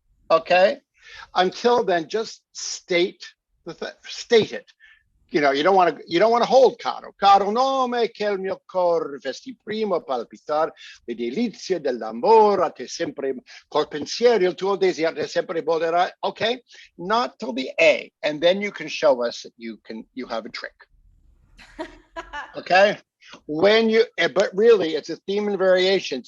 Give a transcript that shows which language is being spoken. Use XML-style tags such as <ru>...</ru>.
<en>Okay? Until then, just state it. You know, you don't want to hold caro.</en> <it>Caro nome che il mio cor festi primo palpitar le delizie dell'amore te sempre col pensiero il tuo desiderio te sempre volerà.</it> <en>Okay, not till the A, and then you can show us that you have a trick. Okay, but really it's a theme and variations.</en>